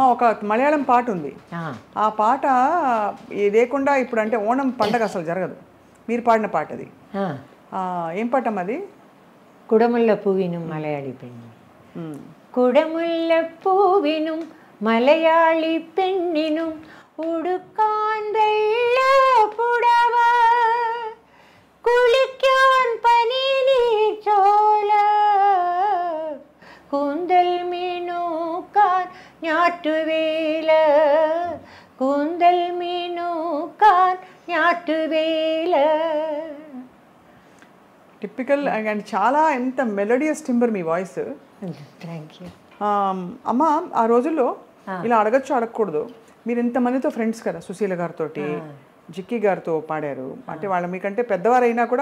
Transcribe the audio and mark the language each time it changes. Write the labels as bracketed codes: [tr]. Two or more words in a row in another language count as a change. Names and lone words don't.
[te] ఒక మలయాళం పాట ఉంది, ఆ పాట లేకుండా ఇప్పుడు అంటే ఓణం పండగ అసలు జరగదు. మీరు పాడిన పాట అది ఏం పాట అమ్మ అది? [ml] കുടമുല്ല പൂവിനും മലയാളി പെണ്ണിനും കുടമുല്ല പൂവിനും മലയാളി പെണ്ണിനും ഉടുക്കാൻ വെള്ള പുടവ കുളിക്കാൻ പനിനീർ ചോല കൂന്തൽ മീനൂക്കാൻ ഞാറ്റുവേല കൂന്തൽ മീനൂക്കാൻ ഞാറ്റുവേല. [en] typical and [te] చాలా ఎంత [en] melodious timbre [te] మీ వాయిస్. [en] thank you. [te] అమ్మ ఆ రోజుల్లో ఇలా అడగచ్చు అడగకూడదు, మీరు ఇంతమందితో ఫ్రెండ్స్ కదా, సుశీల గారితో జిక్కి గారితో పాడారు అంటే వాళ్ళ మీకంటే పెద్దవారైనా కూడా